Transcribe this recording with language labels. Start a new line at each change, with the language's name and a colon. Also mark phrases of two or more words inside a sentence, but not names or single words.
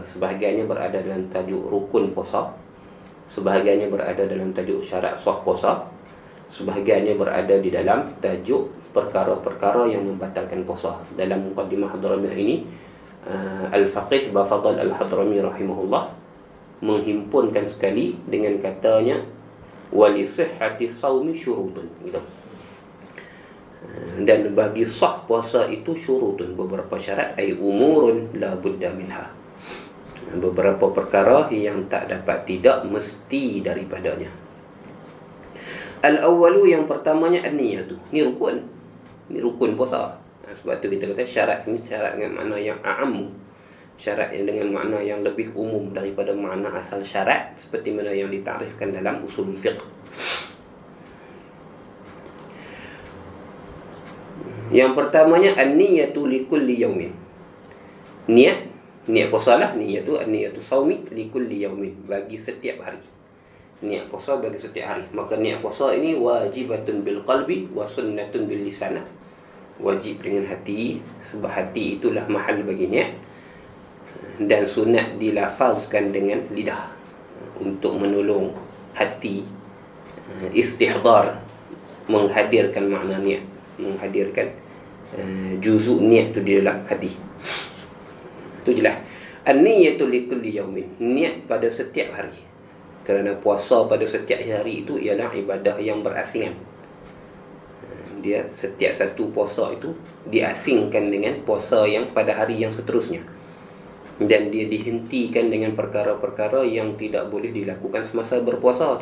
Malay: Sebahagiannya berada dalam tajuk rukun puasa, sebahagiannya berada dalam tajuk syarat sah puasa, sebahagiannya berada di dalam tajuk perkara-perkara yang membatalkan puasa. Dalam mukadimah Hadramiyah ini, Al-Faqih Bafadal Al-Hadrami rahimahullah menghimpunkan sekali dengan katanya
Arabic: ولصحة الصوم شروط,
Malay: gitu. Dan bagi sah puasa itu syurutun, beberapa syarat,
Arabic: أي أمور لا بد منها,
Malay: beberapa perkara yang tak dapat tidak mesti daripadanya. Al-awwalu, yang pertamanya an-niyatu. Ni rukun puasa. Sebab tu kita kata syarat sini syarat dengan makna yang a'am, syarat yang dengan makna yang lebih umum daripada makna asal syarat, seperti mana yang ditarifkan dalam usul fiqh. Yang pertamanya
Arabic: النية لكل يوم.
Malay: Niat puasa lah,
Arabic: نية الصوم لكل يوم,
Malay: bagi setiap hari. Niat puasa bagi setiap hari. Maka niat puasa ini
Arabic: واجبة بالقلب وسنة باللسان.
Malay: Wajib dengan hati, sebab hati itulah mahal bagi niat, dan sunat dilafazkan dengan lidah untuk menolong hati istihdar, menghadirkan makna niat, menghadirkan juzuk niat tu di dalam hati. Itu jelas.
Arabic: النية لكل يوم,
Malay: niat pada setiap hari. Kerana puasa pada setiap hari itu ialah ibadah yang berasingan. Dia setiap satu puasa itu diasingkan dengan puasa yang pada hari yang seterusnya, dan dia dihentikan dengan perkara-perkara yang tidak boleh dilakukan semasa berpuasa.